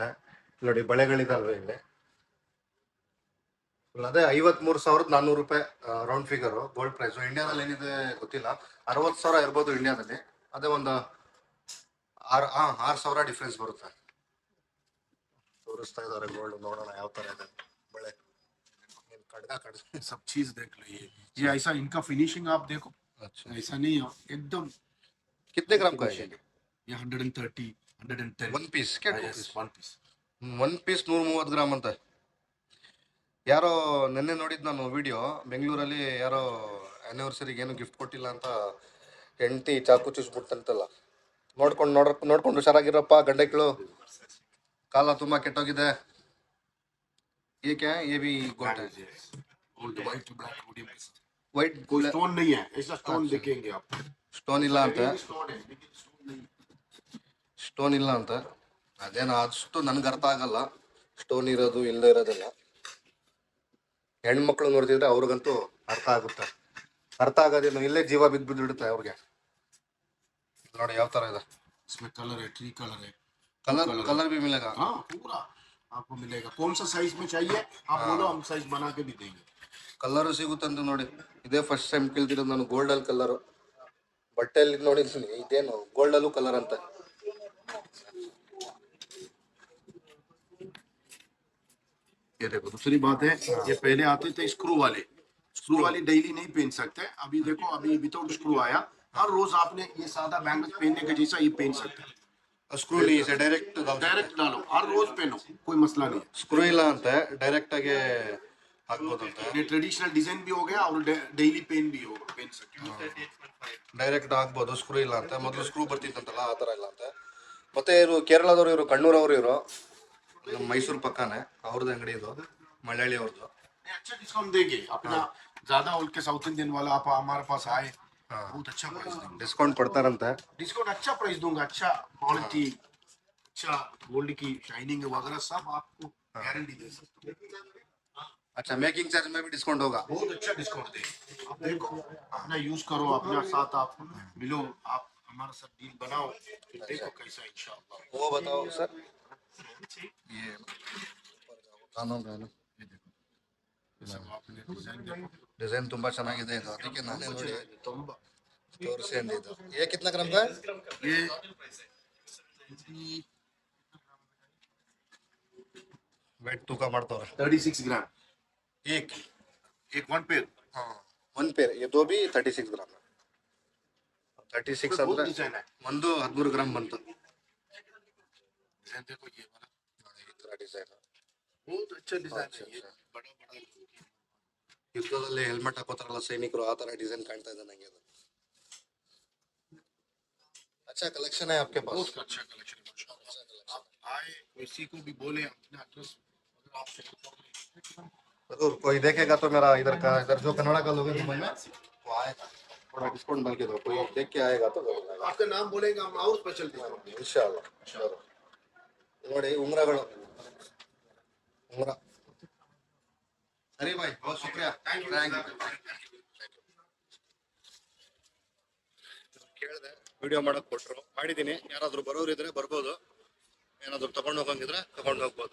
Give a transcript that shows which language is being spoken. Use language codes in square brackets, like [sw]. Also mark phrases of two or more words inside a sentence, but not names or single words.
[kn] ನೋಡಿ ಬಳೆಗಳಿದಾವೆ ಇಲ್ಲಿ, ಅದೇ 53,400 ರೂಪಾಯಿ [en] round figure gold price. [kn] ಇಂಡಿಯಾದಲ್ಲಿ ಏನಿದೆ ಗೊತ್ತಿಲ್ಲ, 60,000 ಇರ್ಬೋದು ಇಂಡಿಯಾದಲ್ಲಿ. ಅದೇ ಒಂದು 6,000 ಡಿಫ್ರೆನ್ಸ್ ಬರುತ್ತೆ. ತೋರಿಸ್ತಾ ಇದ್ದಾರೆ ಗೋಲ್ಡ್, ನೋಡೋಣ ಯಾವ ತರ ಇದೆ ಬಳೆ. ಕಡ್ಗ [hi] सब चीज देख लो. ये ऐसा इनका फिनिशिंग आप देखो, अच्छा ऐसा नहीं है एकदम. कितने ग्राम का है ये 130 110 [en] one piece? [hi] क्या [en] one piece. one piece [kn] 130 ಗ್ರಾಮ್ ಅಂತ. ಯಾರೋ ನಿನ್ನೆ ನೋಡಿದ್ ನಾನು ವಿಡಿಯೋ, ಬೆಂಗಳೂರಲ್ಲಿ ಯಾರೋ ಆನಿವರ್ಸರಿಗೆ ಏನು ಗಿಫ್ಟ್ ಕೊಟ್ಟಿಲ್ಲ ಅಂತ ಹೆಂಡತಿ ಚಾಕು ಚುಚ್ಬಿಡ್ತಂತಲ್ಲ. ನೋಡ್ಕೊಂಡು ಹುಷಾರಾಗಿರಪ್ಪ ಗಂಡಕ್ಳು, ಕಾಲ ತುಂಬಾ ಕೆಟ್ಟೋಗಿದೆ. [hi] ಏಕೆ ये भी गोल्ड है? [en] gold white black medium [hi] के साथ. [kn] ವೈಟ್ [hi] कोई स्टोन नहीं है, ऐसा स्टोन देखेंगे आप. [kn] ಸ್ಟೋನ್ ಇಲ್ಲ ಅಂತ. [hi] स्टोन है लेकिन स्टोन नहीं. [kn] ಸ್ಟೋನ್ ಇಲ್ಲ ಅಂತ ಅದೇನೋ ಅಷ್ಟು ನನ್ಗೆ ಅರ್ಥ ಆಗಲ್ಲ, ಸ್ಟೋನ್ ಇರೋದು ಇಲ್ಲದೆ ಇರೋದೆಲ್ಲ. ಹೆಣ್ಮಕ್ಳು ನೋಡ್ತಿದ್ರೆ ಅವ್ರಿಗಂತೂ ಅರ್ಥ ಆಗುತ್ತೆ. ಅರ್ಥ ಆಗೋದೇನು, ಇಲ್ಲೇ ಜೀವ ಬಿದ್ದುಬಿಡುತ್ತೆ ಅವ್ರಿಗೆ. ನೋಡಿ ಯಾವ ತರ ಇದೆ. [hi] इसमें कलर है, [en] tree colour [hi] है. कलर कलर भी मिलेगा? हाँ पूरा आपको मिलेगा. कौन सा साइज में चाहिए आप बोलो, हम साइज बना के भी देंगे. [kn] ಕಲರು ಸಿಗುತ್ತಂತ ನೋಡಿ. ಇದೇ [en] first time [kn] ಕೇಳ್ತಿರೋದು ನಾನು, ಗೋಲ್ಡಲ್ ಕಲರ್. ಬಟ್ಟೆಯಲ್ಲಿ ನೋಡಿದ್ದೀನಿ, ಇದೇನು ಗೋಲ್ಡಲ್ಲೂ ಕಲರ್ ಅಂತ. [hi] ये देखो दूसरी बात है, ये पहले आते थे स्क्रू वाले डेली नहीं पहन सकते. अभी देखो अभी [en] without screw [hi] आया. हर रोज आपने ये सादा बैंगल्स पहनने के जैसा ये पहन सकते हैं. ಸ್ಕ್ರೂ नहीं है, डायरेक्ट डायरेक्ट डालो, हर रोज पहनो, कोई मसला नहीं है. [kn] ಸ್ಕ್ರೂ ಇಲ್ಲ ಅಂತೆ, ಡೈರೆಕ್ಟ್ ಆಗಿ ಹಾಕ್ಬೋದಂತೆ. [hi] ये [en] traditional design [hi] भी हो गया और डेली पेन भी होगा, पहन सकते हैं. [kn] ಡೈರೆಕ್ಟ್ ಆಗ್ಬೋದು, ಸ್ಕ್ರೂ ಇಲ್ಲ ಅಂತೆ. ಮೊದಲು ಸ್ಕ್ರೂ ಬರ್ತಿತ್ತಂತಲ್ಲ, ಆ ಥರ ಇಲ್ಲ ಅಂತೆ. ಮತ್ತೆ ಇವರು ಕೇರಳದವ್ರು, ಇವರು ಕಣ್ಣೂರವ್ರು, ಇವರು ನಮ್ಮ ಮೈಸೂರು ಪಕ್ಕನೇ ಅವ್ರದ್ದು ಅಂಗಡಿ ಇದು, ಮಲಯಾಳಿ ಅವ್ರದ್ದು. [hi] नहीं, अच्छा डिस्काउंट देंगे अपना. ज्यादा उल के [en] South Indian [hi] वाला आप हमारे पास आए, बहुत अच्छा प्राइस देंगे. [kn] ಡಿಸ್ಕೌಂಟ್ ಕೊಡ್ತಾರಂತೆ. [hi] डिस्काउंट अच्छा प्राइस दूंगा, अच्छा क्वालिटी, अच्छा गोल्ड की शाइनिंग वगैरह सब आपको गारंटी दे सकते हैं. अच्छा [en] making charge [hi] में भी डिस्काउंट होगा? बहुत अच्छा डिस्काउंट देंगे. आप देखो अपना यूज करो, अपना साथ आप मिलो, आप हमारे साथ डील बनाओ, फिर देखो कैसा इंशाअल्लाह. वो बताओ सर, ये ये देखो ये सब आपने डिजाइन देखो, [kn] ಡಿಸೈನ್ ತುಂಬಾ ಚೆನ್ನಾಗಿದೆ ಇದು, ಅದಕ್ಕೆ ನಾನೇ ನೋಡಿ ತುಂಬಾ. ತೋರಿಸಿ ಅಂದಿದ್ದು. [hi] ये कितना ग्राम का है? ये [kn] ವೇಟ್ ತೂಕ ಮಾಡ್ತವ್ರೆ. [hi] 36 ग्राम एक एक [en] one pair. [hi] हाँ [en] one pair, [hi] ये दो भी 36 ग्राम है. 36 बहुत [kn] ಅಂದ್ರೆ [hi] डिजाइन है. [kn] ಒಂದು 13 ಗ್ರಾಮ್ ಬಂತು. [hi] डिजाइन देखो ये वाला, [kn] ಈ ತರ ಡಿಸೈನ್ [hi] बहुत अच्छा डिजाइन है. ये अच्छा. बड़ा बड़ा [kn] ಯುದ್ಧದಲ್ಲಿ ಹೆಲ್ಮೆಟ್ ಹಾಕೋತಾರಲ್ಲ ಸೈನಿಕರು, ಆ ತರ ಡಿಸೈನ್ ಕಾಣ್ತಾ ಇದೆ ನಂಗೆ ಅದು. [hi] अच्छा कलेक्शन है आपके पास? बहुत अच्छा कलेक्शन है माशाल्लाह. आप आए, किसी को भी बोले अपना एड्रेस अगर आप शेयर कर दें. जरूर, कोई देखेगा तो मेरा इधर जो कन्नड़ा का लोग हैं दुबई में, वो आएगा, थोड़ा डिस्काउंट डाल के दो. कोई देख के आएगा तो जरूर आएगा आपका नाम बोलेगा, हम और स्पेशल डिस्काउंट देंगे इंशाल्लाह. जरूर. [kn] ನೋಡಿ ಉಂಗ್ರಗಳು, ಉಂಗ್ರ. ಸರಿ ಬಾಯ್, [hi] बहुत शुक्रिया, [en] thank you. [kn] ಕೇಳಿದೆ, ವಿಡಿಯೋ ಮಾಡಕ್ ಕೊಟ್ರು, ಮಾಡಿದೀನಿ. ಯಾರಾದ್ರೂ ಬರೋರು ಇದ್ರೆ ಬರ್ಬೋದು, ಏನಾದ್ರು ತಗೊಂಡು ಹೋಗಂಗಿದ್ರೆ ತಗೊಂಡು ಹೋಗ್ಬೋದು.